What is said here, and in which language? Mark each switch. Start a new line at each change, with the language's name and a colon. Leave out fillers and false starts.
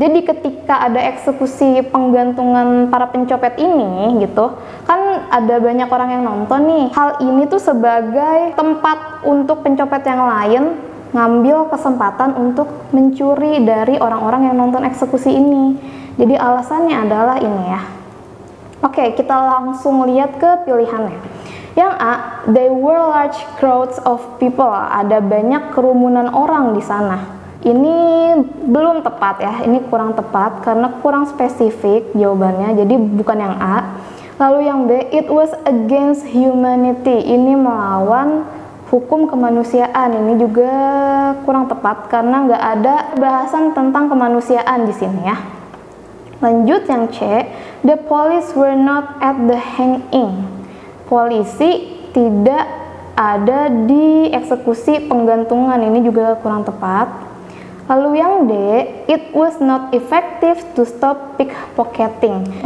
Indonesian: Jadi ketika ada eksekusi penggantungan para pencopet ini gitu, kan ada banyak orang yang nonton nih. Hal ini tuh sebagai tempat untuk pencopet yang lain ngambil kesempatan untuk mencuri dari orang-orang yang nonton eksekusi ini. Jadi alasannya adalah ini ya. Oke, kita langsung lihat ke pilihannya. Yang A,
English: there were large crowds of people.
Indonesian: Ada banyak kerumunan orang di sana. Ini belum tepat ya, ini kurang tepat karena kurang spesifik jawabannya, jadi bukan yang A. Lalu yang B,
English: it was against humanity.
Indonesian: Ini melawan hukum kemanusiaan. Ini juga kurang tepat karena nggak ada bahasan tentang kemanusiaan di sini ya. Lanjut yang C,
English: the police were not at the hanging.
Indonesian: Polisi tidak ada di eksekusi penggantungan, ini juga kurang tepat. Lalu yang D,
English: it was not effective to stop pickpocketing.